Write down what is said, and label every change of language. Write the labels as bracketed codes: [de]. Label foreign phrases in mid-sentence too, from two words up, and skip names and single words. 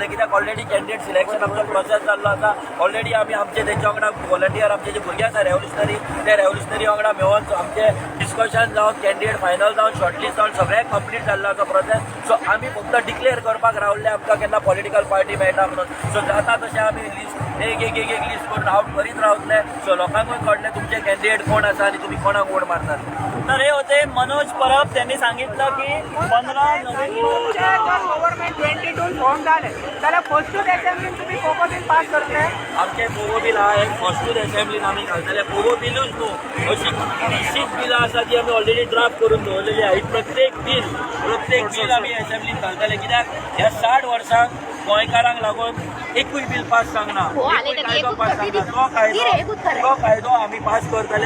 [kok] कित्याक ऑलरेडी [en] candidate selection [kok] आमचो प्रोसेस जाल्लो आसा. ऑलरेडी आमी आमचे तेंच्या वांगडा व्हॉलंटियर आमचे जे भुरगे आसा रेव्होल्युशनरी ते रेव्होल्युशनरी वांगडा मेळोन आमचे डिस्कशन जावन कॅन्डिडेट फायनल जावन शॉर्टलिस्ट जावन सगळें कंप्लीट जाल्लो आसा प्रोसेस. सो आमी फक्त डिक्लेअर करपाक रावल्ले आमकां केन्ना पॉलिटिकल पार्टी मेळटा म्हणून. सो जाता तशें आमी लिस्ट एक एक एक एक लिस्ट करून आउट करीत रावतले. सो लोकांकूय कळटलें तुमचे कॅन्डिडेट कोण आसा आनी तुमी कोणाक वोट मारतात. [mr] तर हे होते मनोज परब. त्यांनी सांगितलं की 15 नोव्हेंबर [kok] जर गव्हर्नमेंट 22 फॉर्म झाले जाल्यार फर्स्टूच असेंब्लीन तुम्ही पोगो बील पास करतले. आमचे पोगो बील आहा एक फर्स्टूच असेंब्लीन आमी घालतले. पोगो बिलूच न्हू अशी 20 बिलां आसा जी आमी [en] already draft [kok] करून दवरलेली आहा. प्रत्येक बील आमी असेंब्लीन घालतले. कित्याक ह्या 60 वर्सांक गोंयकारांक लागून एकूय बील पास जावंक कायदो पास जावंक तो कायदो आमी पास करतले.